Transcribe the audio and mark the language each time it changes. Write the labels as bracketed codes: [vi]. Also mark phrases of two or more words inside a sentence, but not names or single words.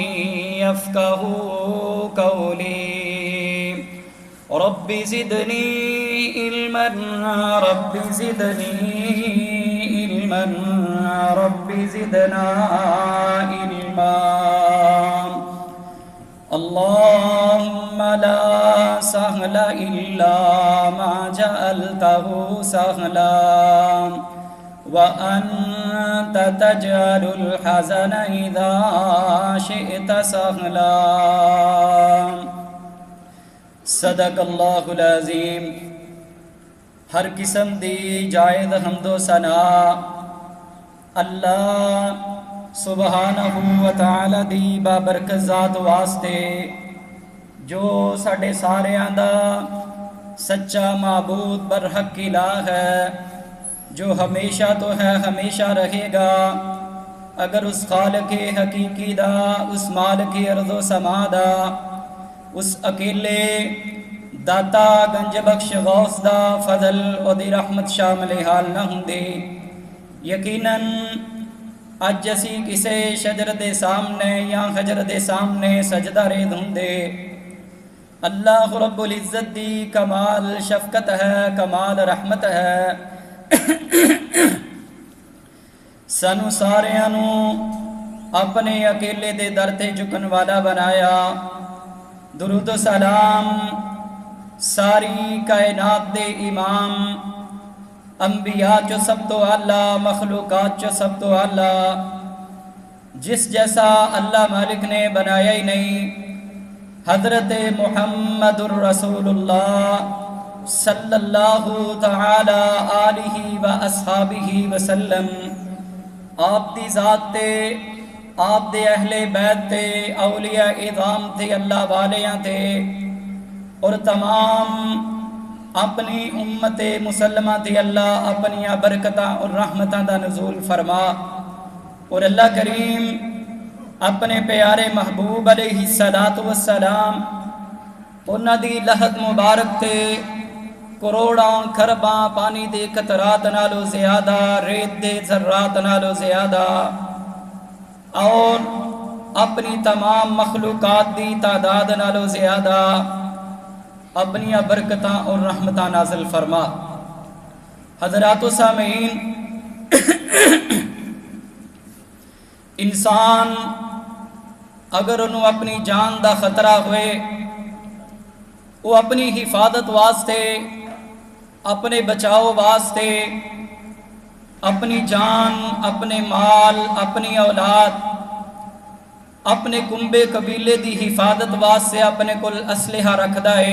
[ar] يفقهوا قولي رب زدني علما رب زدني علما رب زدنا علما اللهم لا سهل إلا ما جعلته سهلا وأنت تجعل الحزن إذا شئت سهلا صدق اللہ العظیم. [pa] ہر قسم دی جائز حمد و ثنا اللہ سبحانہ و تعالی دی بابرکت ذات واسطے جو ساڈے ساریاں دا سچا معبود برحق الہ ہے جو ہمیشہ تو ہے ہمیشہ رہے گا، اگر اس خالق حقیقی دا، اس مالک ارض و سما دا، اس اکیلے داتا گنج بخش غوث دا فضل و دی رحمت شامل حال نہ ہوں دے، یقیناً اج اسی کسے شجر دے سامنے یا حجر دے سامنے سجدہ رید ہوں دے۔ اللہ رب العزت دی کمال شفقت ہے، کمال رحمت ہے، سانو ساریاں نو اپنے اکیلے دے در تے جھکن والا بنایا۔ درود و سلام ساری کائنات دے امام، انبیاء چو سب تو اعلیٰ، مخلوقات چو سب تو اعلیٰ، جس جیسا اللہ مالک نے بنایا ہی نہیں، حضرت محمد الرسول اللہ [ar] صلی اللہ تعالی آلہ و اصحابہ وسلم، [pa] آپ دی ذات تے، آپ دے اہل بیت تے، اولیاء اعظام تے، اللہ والیاں تے، اور تمام اپنی امت مسلمہ تے اللہ اپنی برکتاں اور رحمتاں دا نزول فرما۔ اور اللہ کریم اپنے پیارے محبوب [ar] علیہ السلام [pa] انہاں دی لہد مبارک تے کروڑاں کھرباں پانی دے قطرات نالو زیادہ، ریت دے ذرات نالو زیادہ، اور اپنی تمام مخلوقات دی تعداد نالو زیادہ اپنی برکتاں اور رحمتاں نازل فرما۔ حضرات و سامعین، انسان اگر انہوں اپنی جان دا خطرہ ہوئے، وہ اپنی حفاظت واسطے، اپنے بچاؤ واسطے، اپنی جان، اپنے مال، اپنی اولاد، اپنے کنبے قبیلے دی حفاظت واسطے اپنے کل اسلحہ رکھدا ہے۔